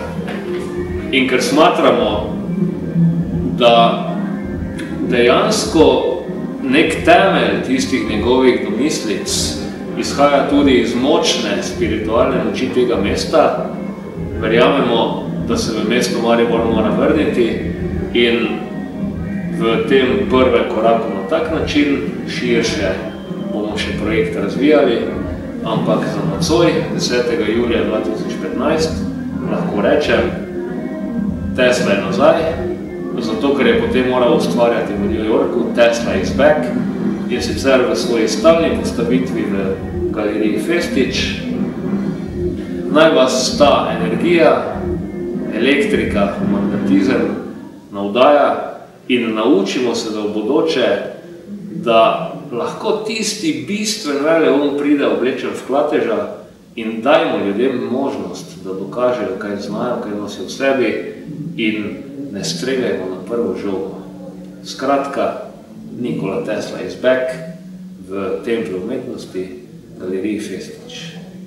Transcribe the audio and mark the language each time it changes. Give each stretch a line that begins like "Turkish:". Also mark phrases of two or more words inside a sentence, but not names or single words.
Slovenian: In ker smatramo, da dejansko nek temelj tistih njegovih domislic izhaja tudi iz močne spiritualne moči tega mesta, verjamemo, da se v mesto Maribor mora vrniti in v tem prvem koraku na tak način, širše bomo še projekt razvijali, ampak za nocoj 10. julija 2015 lahko rečem, Tesla je nazaj, zato ker je potem moral ustvarjati v New Yorku,
English: Tesla is back,
Slovenian: in sicer v svoji stalni postavitvi v galeriji Festič. Naj vas ta energija, elektrika, magnetizem navdaja in naučimo se za v bodoče, da lahko tisti bistven veleum pride oblečen v Klateža in dajmo ljudem možnost, da dokažejo, kaj znajo, kaj nosijo v sebi in ne streljajmo na prvo žogo. Skratka,
English: Nikola Tesla is back
Slovenian: v Templju umetnosti, galeriji Festič.